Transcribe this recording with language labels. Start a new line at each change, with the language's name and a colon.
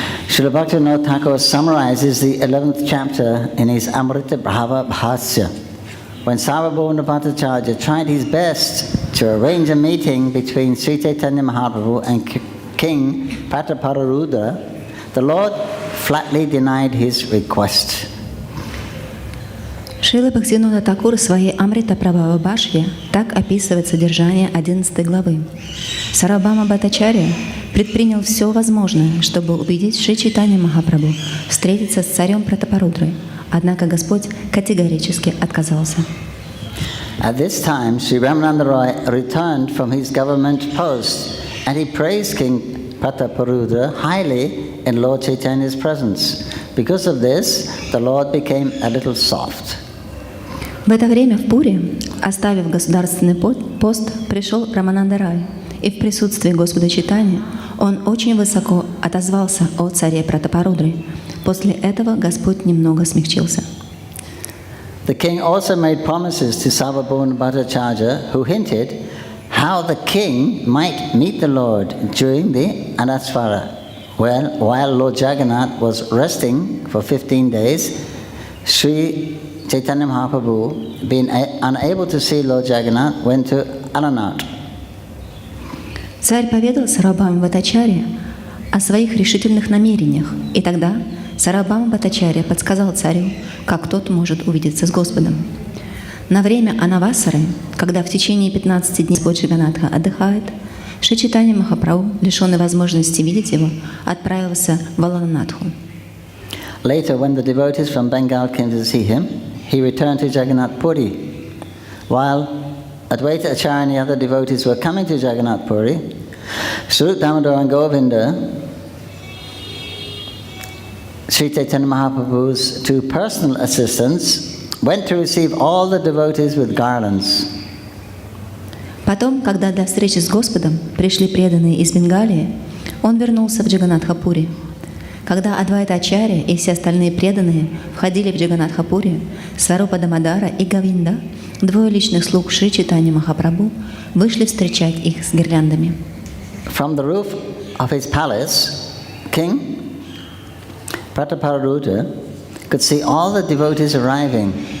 English: Srila Bhaktivinoda Thakur summarizes the 11th chapter in his Amrita Bhava Bhasya. When Sarvabhauma Bhattacharya tried his best to arrange a meeting between Sri Caitanya Mahaprabhu and King Prataparudra, the Lord flatly denied his request.
Russian: Шрила Бхактивинода Тхакур в своей Амрита Прабхава Бхашье так описывает содержание 11 главы. Сарвабхаума Бхаттачарья предпринял все возможное, чтобы убедить Шри Чайтанья Махапрабху встретиться с царем Пратапарудрой, однако Господь категорически отказался.
English: At this time, Sri Ramananda Roy returned from his government post and he praised King Prataparudra highly in Lord Chaitanya's presence. Because of this, the Lord became a little soft.
Russian: В это время в Пуре, оставив государственный пост, пришел Рамананда Рай, и в присутствии Господа Чайтаньи он очень высоко отозвался о царе Пратапарудре. После этого Господь немного смягчился.
English: The king also made promises to Sarvabhauma Bhattacharya, who hinted how the king might meet the Lord during the Anasvara. While Lord Jagannath was resting for 15 days, Sri Caitanya Mahaprabhu, being unable to see Lord Jagannath, went to Alanat.
Russian: Царь поведал Сарвабхауме Бхаттачарье о своих решительных намерениях, и тогда Сарвабхаума Бхаттачарья подсказал царю, как тот может увидеться с Господом. На время Анавасары, когда в течение 15 дней Господь Джаганатха отдыхает, Шри Чайтанья Махапрабху, лишенный возможности видеть его, отправился в Аланатху.
English: Later, when the devotees from Bengal came to see him, he returned to Jagannath Puri. While Advaita Acharya and the other devotees were coming to Jagannath Puri, Swarup Damodar and Govinda, Sri Caitanya Mahaprabhu's two personal assistants, went to receive all the devotees with garlands.
Russian: Потом, когда для встречи с Господом пришли преданные из Бенгалии, он вернулся в Джаганатхапури. Когда Адвайта Ачарья и все остальные преданные входили в Джаганатхапури, Сварупа Дамодара и Говинда, двое личных слуг Шри Чайтаньи Махапрабху, вышли встречать их с гирляндами.
English: From the roof of his palace, King Prataparudra could see all the devotees arriving.